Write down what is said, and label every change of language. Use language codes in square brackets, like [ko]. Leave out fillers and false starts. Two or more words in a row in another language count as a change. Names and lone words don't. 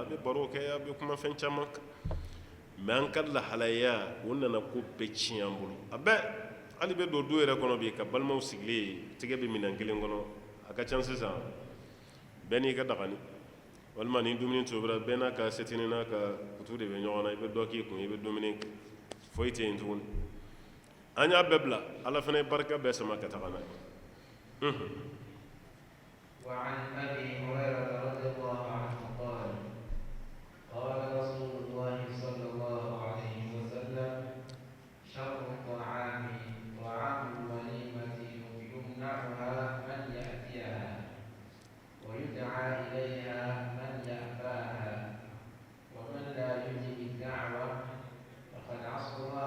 [bm] bɛ baro kɛ a bɛ kuma fɛn caman kan mɛ an ka lahalaya o nana ko bɛɛ tiɲɛ an bolo a bɛɛ hali bɛ don du yɛrɛ kɔnɔ bi ka balimaw sigilen tɛgɛ bɛ minɛn kelen kɔnɔ a ka ca sisan bɛɛ n'i ka dagani walima ni dumuni tobira bɛɛ n'a ka setini n'a ka kutu de bɛ ɲɔgɔn na i bɛ dɔ k'i kun i bɛ dumuni kɛ foyi tɛ yen tuguni an y'a bɛɛ bila ala fana ye barika bɛɛ sama ka taga n'a ye [ar] وعن أبي هريرة رضي الله عنه قال قال رسول الله صلى الله عليه وسلم شر الطعام طعام الوليمة يمنعها من يأتيها ويدعى إليها من يأباها ومن لا يجب الدعوة فقد عصى الله